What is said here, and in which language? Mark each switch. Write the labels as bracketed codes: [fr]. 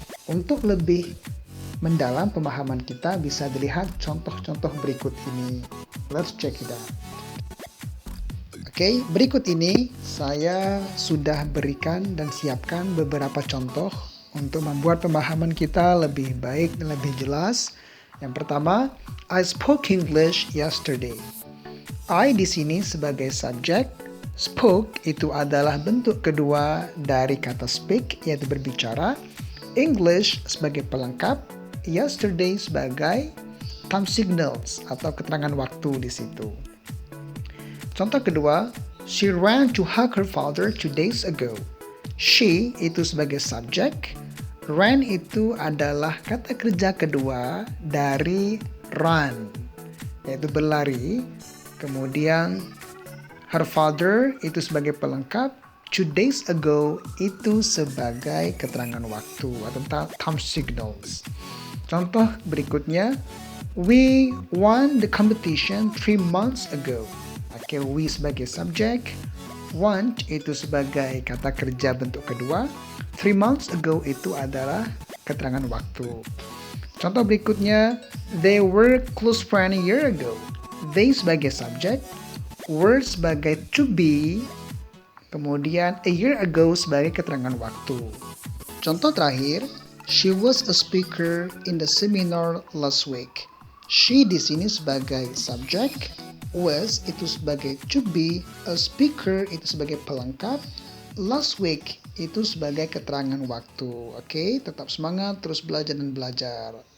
[id] Untuk lebih mendalam pemahaman kita bisa dilihat contoh-contoh berikut ini. [en] Let's check it out. [id] Oke, berikut ini saya sudah berikan dan siapkan beberapa contoh untuk membuat pemahaman kita lebih baik dan lebih jelas. Yang pertama, [en] I spoke English yesterday. [id] I di sini sebagai subjek, spoke itu adalah bentuk kedua dari kata speak, yaitu berbicara. English sebagai pelengkap, yesterday sebagai time signals atau keterangan waktu di situ. Contoh kedua, [en] she ran to hug her father 2 days ago. [id] She itu sebagai subjek, ran itu adalah kata kerja kedua dari run, yaitu berlari. Kemudian [en] her father [id] itu sebagai pelengkap, [en] 2 days ago [id] itu sebagai keterangan waktu atau time signals. Contoh berikutnya, [en] we won the competition 3 months ago. [id] Oke, we sebagai subjek, want itu sebagai kata kerja bentuk kedua, [en] 3 months ago [id] itu adalah keterangan waktu. Contoh berikutnya, [en] they were close friends a year ago. [id] They sebagai subjek, were sebagai to be, kemudian [en] a year ago [id] sebagai keterangan waktu. Contoh terakhir, [en] she was a speaker in the seminar last week. [id] She di sini sebagai subjek, was itu sebagai to be, [en] a speaker [id] itu sebagai pelengkap, [en] last week [id] itu sebagai keterangan waktu. Oke, tetap semangat, terus belajar dan belajar.